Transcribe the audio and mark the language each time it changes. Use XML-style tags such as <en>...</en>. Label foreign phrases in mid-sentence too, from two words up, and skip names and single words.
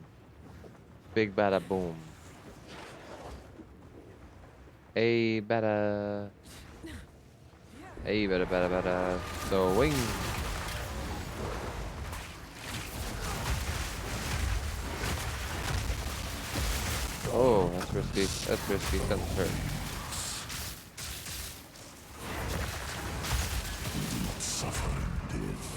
<en>Big bada boom. Hey, bada. Hey, bada, bada, bada. Swing. Oh, that's risky. That's risky. Something's hurt. Suffer death.</en>